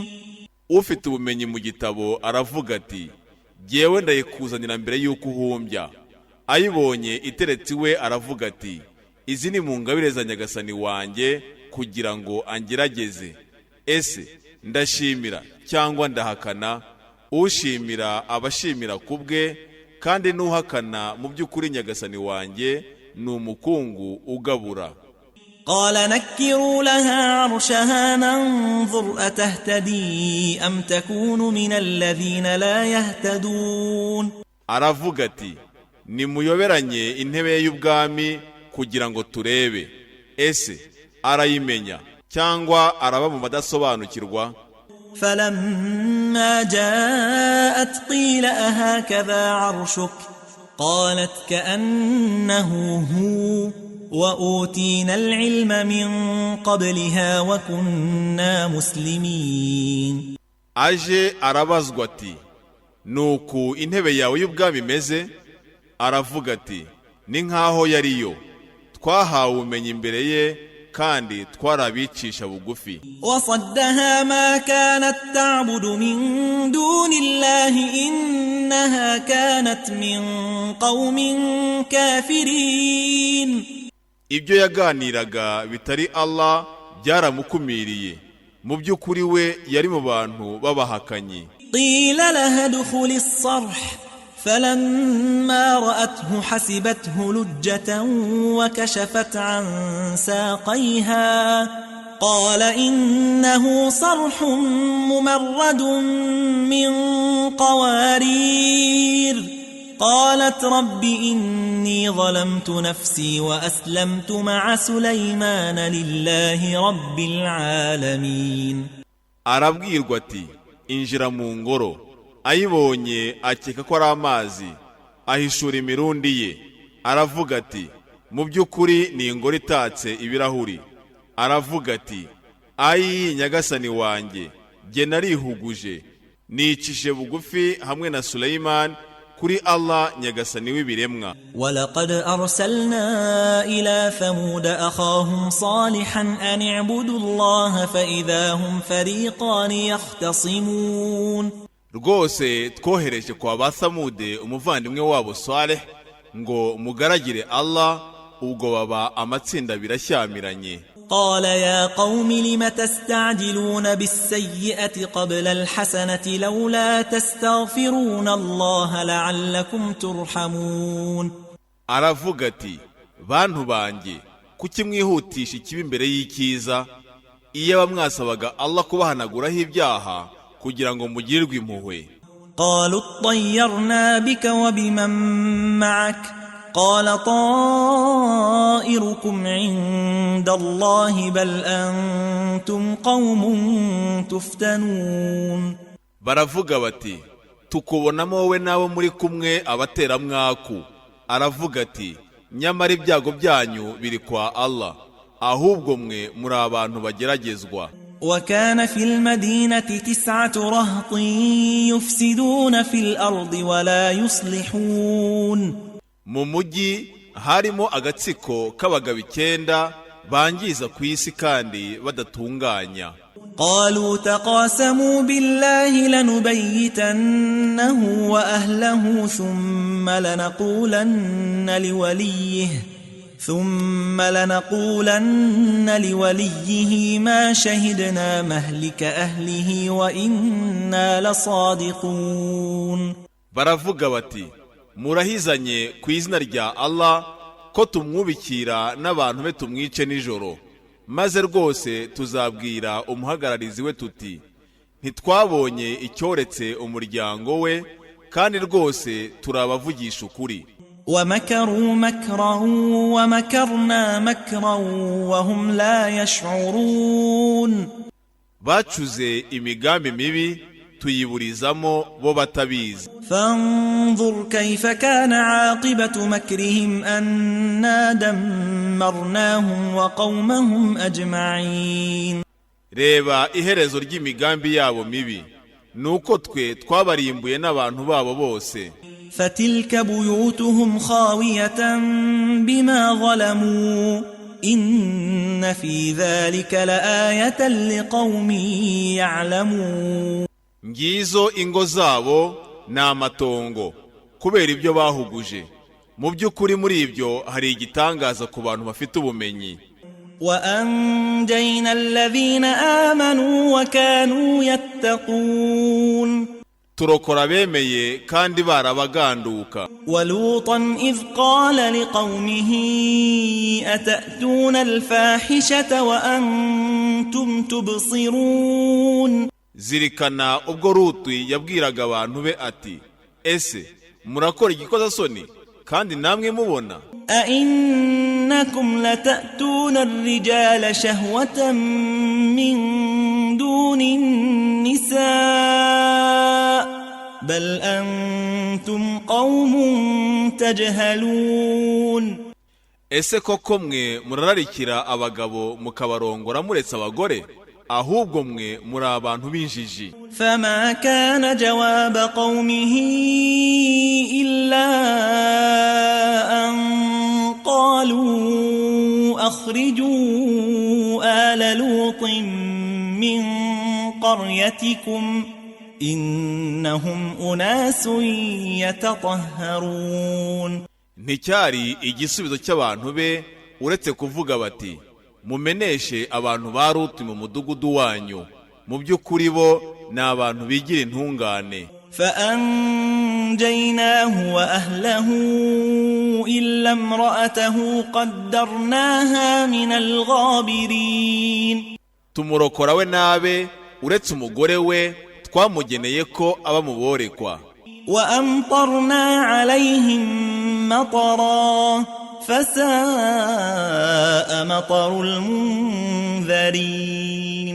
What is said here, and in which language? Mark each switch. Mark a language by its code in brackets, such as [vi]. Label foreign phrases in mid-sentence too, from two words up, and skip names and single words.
[rw] ufite ubumenyi mu gitabo aravuga ati jyewe ndayikuzanira mbere y'uko uhumbya. Ayibonye iteretse iwe aravuga ati izi ni mu ngabire za nyagasani wanjye kugira ngo angerageze. Ese ndashimira cyangwa ndahakana? Ushimira abashimira kubwe, kandi nuhakana mu by'ukuri nyagasani wanjye ni umukungu ugabura. [ar] قال نكروا لها عرشها ننظر أتهتدي أم تكون من الذين لا يهتدون. [rw] aravuga ati nimuyoberanye intebe y'ubwami kugira ngo turebe ese arayimenya cyangwa araba mu badasobanukirwa. [ar] فلما جاءت قيل أهكذا عرشك قالت كأنه هو وأوتينا العلم من قبلها وكنا مسلمين. [rw] aje arabazwa ati nuku intebe yawe y'ubwami imeze? Aravuga ati ni nkaho yariyo, twahawe ubumenyi imbere ye kandi twarabicisha bugufi. [ar] وصدها ما كانت تعبد من دون الله إنها كانت من قوم كافرين. [rw] ibyo yaganiraga bitari Allah byaramukumiriye, mu by'ukuri we yari mu bantu babahakanyi. [ar] قيل لها ادخل الصرح فلما رأته حسبته لجة وكشفت عن ساقيها قال إنه صرح ممرد من قوارير. قالت رب إني ظلمت نفسي وأسلمت مع سليمان لله رب العالمين. [rw] arabwirwa ati injira mu ngoro. Ayibonye akeka ko ari amazi, ahishura imirundi ye. Aravuga ati mu by'ukuri ni ingoro itatse ibirahuri. Aravuga ati ayi nyagasani wanjye, jye narihuguje nicishije bugufi hamwe na Sulaiman kuri Allah nyagasani w'ibiremwa. [ar] ولقد أرسلنا إلى ثمود أخاهم صالحا أن اعبدوا الله فإذا هم فريقان يختصمون. [rw] rwose twohereje kwa Bathamude umuvandimwe wabo Saleh ngo mugaragire Allah, ubwo baba amatsinda birashyamiranye. [ar] قال يا قوم لم تستعجلون بالسيئة قبل الحسنة لولا تستغفرون الله لعلكم ترحمون. [rw] aravuga ati bantu banjye, kuki mwihutisha ikibi imbere y'icyiza? iyo bamwasabaga Allah kubahanaguraho ibyaha kugira ngo mugirirwe impuhwe. [ar] قالوا اطيرنا بك وبمن معك قال طائركم عند الله بل أنتم قوم تفتنون. [rw] baravuga bati tukubonamo wowe n'abo muri kumwe abateramwaku. Aravuga ati nyamara ibyago byanyu biri kwa Allah, ahubwo mwe muri abantu bageragezwa. [ar] وكان في المدينة 9 رهط يفسدون في الأرض ولا يصلحون. [rw] mu mujyi harimo agatsiko k'abagabo 9 bangiza ku isi kandi badatunganya. [ar] قالوا تقاسموا بالله لنبيتنه وأهله ثم لنقولن لوليه ما شهدنا مهلك أهله وإنا لصادقون. [rw] baravuga bati murahizanye ku izina rya Allah ko tumwubikira n'abantu be tumwice nijoro, maze rwose tuzabwira umuhagararizi we tuti ntitwabonye icyoretse umuryango we, kandi rwose turabavugisha ukuri. [ar] ومكروا مكرا ومكرنا مكرا وهم لا يشعرون. [rw] bacuze imigambi mibi tuyiburizamo bo batabizi. [ar] فانظر كيف كان عاقبة مكرهم أنا دمرناهم وقومهم أجمعين. [rw] Reba iherezo ry'imigambi yabo mibi, nuko twe twabarimbuye n'abantu babo bose. [ar] فتلك بيوتهم خاوية بما ظلموا إن في ذلك لآية لقوم يعلمون. [rw] Ngizo ingo zabo n'amatongo kubera ibyo bahuguje. Mu by'ukuri muri ibyo hari igitangaza ku bantu bafite ubumenyi. [ar] وأنجينا الذين آمنوا وكانوا يتقون. [rw] Turokora bemeye kandi barabaganduka. [ar] ولوطا إذ قال لقومه أتأتون الفاحشة وأنتم تبصرون. [rw] Zirikana ubwo Lutu yabwiraga abantu be ati, ese murakora igikozasoni kandi namwe mubona? [ar] أئنكم لتأتون الرجال شهوة من دون النساء بل أنتم قوم تجهلون. [rw] Ese koko mwe murararikira abagabo mukabarongora muretse abagore? Ahubwo mwe muri abantu b'injiji. [ar] فما كان جواب قومه إلا أن قالوا أخرجوا آل لوط من قريتكم إنهم أناس يتطهرون. [rw] Nticyari igisubizo cy'abantu be uretse kuvuga bati, mumeneshe abantu ba Lutu mu mudugudu wanyu, mu by'ukuri bo ni abantu bigira intungane. [ar] فأنجيناه وأهله إلا امرأته قدرناها من الغابرين. [rw] Tumurokora we nabe uretse umugore we twamugeneye ko aba mu borekwa. [ar] وأمطرنا عليهم مطرا فساء مطر المنذرين.